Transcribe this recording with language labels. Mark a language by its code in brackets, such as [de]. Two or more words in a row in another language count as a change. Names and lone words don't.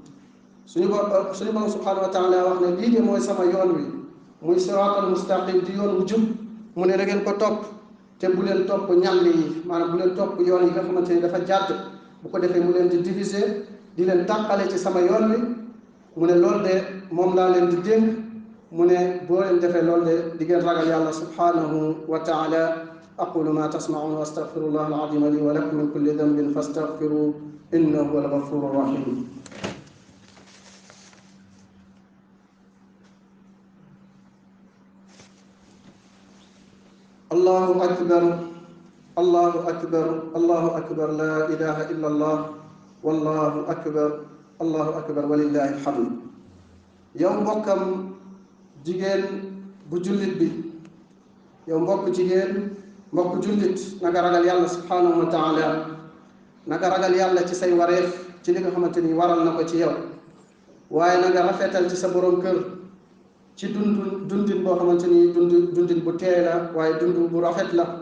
[wo] suñu borom [ar] سبحانه وتعالى [wo] wax ne lii de mooy sama yoon wi muy [ar] الصراط المستقيم [wo] di yoon wu jub mu ne da ngeen ko topp te bu leen topp ñàll yi maanaam bu leen topp yoon yi nga xamante ni dafa jàdd bu ko defee mu leen di diviser di leen tàqale ci sama yoon wi mu ne loolu de moom laa leen di dénk mu ne boo leen defee loolu de di ngeen ragal yàlla [ar] سبحانه وتعالى. أقول ما تسمعون وأستغفر الله العظيم لي ولكم من كل ذنب فاستغفروه إنه هو الغفور الرحيم. الله أكبر الله أكبر الله أكبر لا إله إلا الله والله أكبر ولله الحمد. [wo] yow mbokkam jigéen bu jullit bi, yow mbokk jigéen mbokk jullit, nanga ragal yàlla [ar] سبحانه وتعالى, [wo] nanga ragal yàlla ci say wareef ci li nga xamante ni waral na ko ci yow, waaye nanga rafetal ci sa borom kër ci dundin boo xamante ni dundin bu teey la waaye dund bu rafet la.